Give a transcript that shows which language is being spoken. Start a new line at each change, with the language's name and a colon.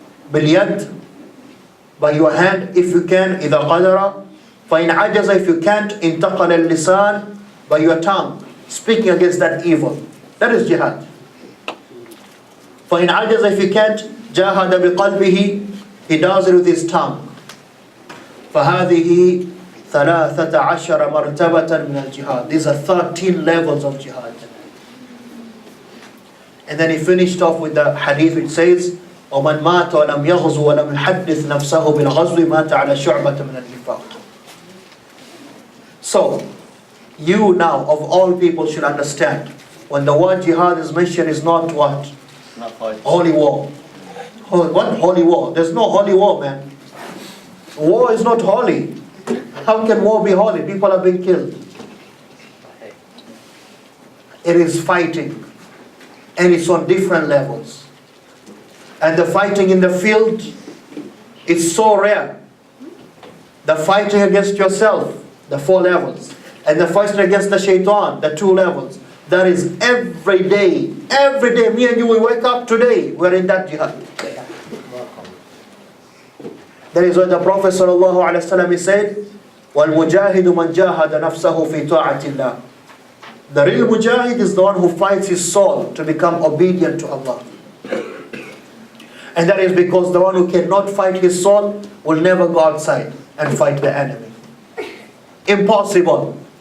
Arabic: بِالْيَدِ,
English: by your hand if you can,
Arabic: إِذَا قَدَرَ, فَإِنْ عَجَزَ,
English: if you can't,
Arabic: انتقل اللسان,
English: by your tongue, speaking against that evil. That is jihad.
Arabic: فَإِنْ عَجَزَ,
English: if you can't,
Arabic: جَاهَدَ بِقَلْبِهِ,
English: he does it with his tongue.
Arabic: فَهَذِهِ ثَلَاثَةَ عَشَرَ مَرْتَبَةً مِنَ الْجِهَادِ,
English: these are 13 levels of jihad. And then he finished off with the hadith which says,
Arabic: وَمَنْ مَاتَ وَلَمْ يَغْزُ وَلَمْ يُحَدِّثْ نَفْسَهُ بِالْغَزْوِ مَاتَ عَلَى شُعْبَةٍ مِنَ النِّفَاقِ.
English: So, you now, of all people, should understand, when the word jihad is mentioned, is not what? Not fight. Holy war. What holy war? There's no holy war, man. War is not holy. How can war be holy? People are being killed. It is fighting. And it's on different levels. And the fighting in the field is so rare. The fighting against yourself, the 4 levels. And the fighting against the shaitan, the 2 levels. That is every day. Every day, me and you, we wake up today, we're in that jihad. That is why the Prophet ﷺ said,
Arabic: وَالْمُجَاهِدُ مَنْ جَاهَدَ نَفْسَهُ فِي طَاعَةِ اللَّهِ.
English: The real mujahid is the one who fights his soul to become obedient to Allah. And that is because the one who cannot fight his soul will never go outside and fight the enemy. Impossible.